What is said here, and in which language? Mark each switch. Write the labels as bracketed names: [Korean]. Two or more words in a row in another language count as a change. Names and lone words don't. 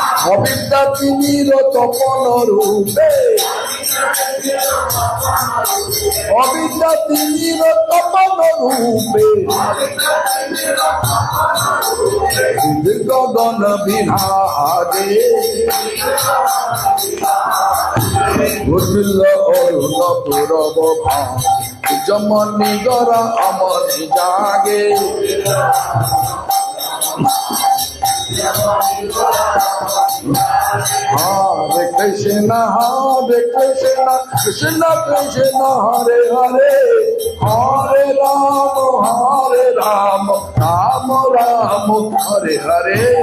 [Bangla] অবিদ্যা তিমির তপন রূপে, অবিদ্যা তিমির তপন রূপে, গগন বিহারে উঠিল অরুণ পূরব যমনি গরা অমর জাগে। [Sanskrit] हरे कृष्ण कृष्ण कृष्ण हरे हरे हरे राम राम राम हरे हरे.